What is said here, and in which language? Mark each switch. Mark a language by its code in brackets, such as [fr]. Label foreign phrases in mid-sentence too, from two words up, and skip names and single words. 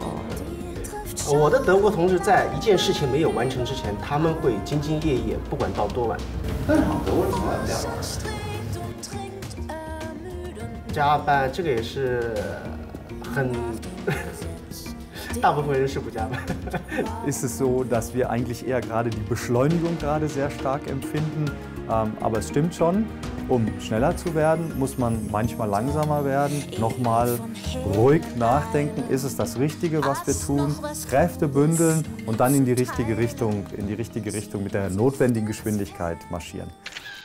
[zh] 我的德国同志在一件事情没有完成之前，他们会兢兢业业，不管到多晚。正常，德国人从来不加班。加班这个也是很，大部分人是不加班。 [de] Ist es so, dass wir eigentlich eher gerade die Beschleunigung gerade sehr stark empfinden, aber es stimmt schon. Um schneller zu werden, muss man manchmal langsamer werden, nochmal ruhig nachdenken, ist es das Richtige, was wir tun, Kräfte bündeln und dann in die richtige Richtung mit der notwendigen Geschwindigkeit marschieren.